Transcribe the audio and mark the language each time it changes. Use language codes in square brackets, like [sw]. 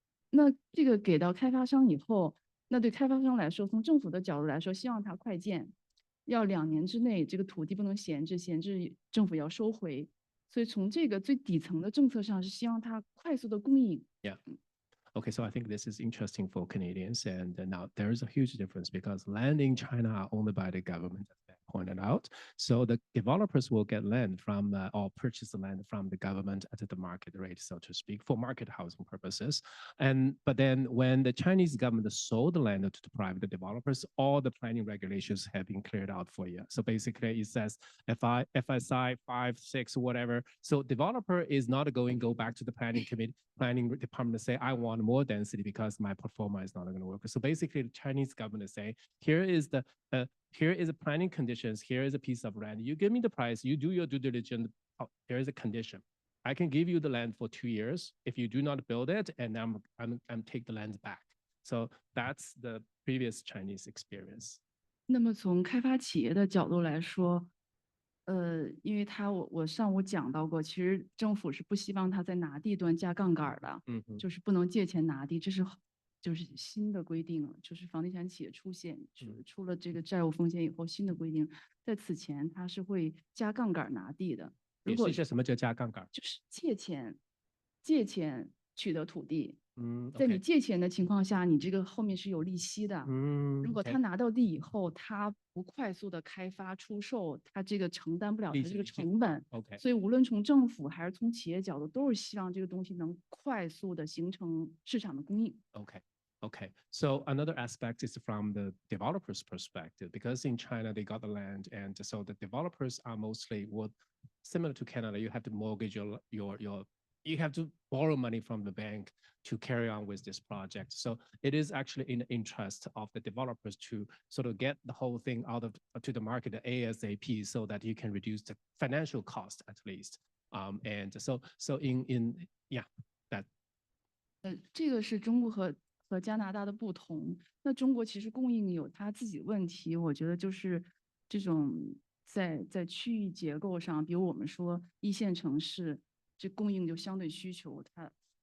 [zh] 那这个给到开发商以后，那对开发商来说，从政府的角度来说，希望它快建，要2年之内这个土地不能闲置政府要收回。所以从这个最底层的政策上是希望它快速的供应。 [en] Yeah. Okay, so I think this is interesting for Canadians. And now there is a huge difference because land in China are owned by the government, as Ben pointed out. So the developers will get land from or purchase the land from the government at the market rate, so to speak, for market housing purposes. But then when the Chinese government sold the land to the private developers, all the planning regulations have been cleared out for you. So basically it says FSI 5, 6, whatever. So developer is not going to go back to the planning department to say, I want more density because my performance is not going to work. So basically the Chinese government is saying, here is the planning conditions, here is a piece of land. You give me the price, you do your due diligence, there is a condition. I can give you the land for 2 years. If you do not build it, and I'm take the land back. So that's the previous Chinese experience. [zh] 那么从开发企业的角度来说，因为我上午讲到过，其实政府是不希望他在拿地端加杠杆的，就是不能借钱拿地，这是就是新的规定，就是房地产企业出了这个债务风险以后，新的规定，在此前它是会加杠杆拿地的。如果什么叫加杠杆？就是借钱取得土地。在 [en] okay. [zh] 你借钱的情况下，你这个后面是有利息的。如果他拿到地以后，他不快速的开发出售，他这个承担不了他这个成本。所以无论从政府还是从企业角度，都是希望这个东西能快速的形成市场的供应。 [en] Okay, so another aspect is from the developers' perspective, because in China they got the land, and so the developers are mostly similar to Canada. You have to mortgage you have to borrow money from the bank to carry on with this project. So it is actually in the interest of the developers to sort of get the whole thing out to the market ASAP, so that you can reduce the financial cost at least. And so yeah, that. [zh] 这个是中国和加拿大的不同。那中国其实供应有它自己问题，我觉得就是这种在区域结构上，比如我们说一线城市，这供应就相对需求它。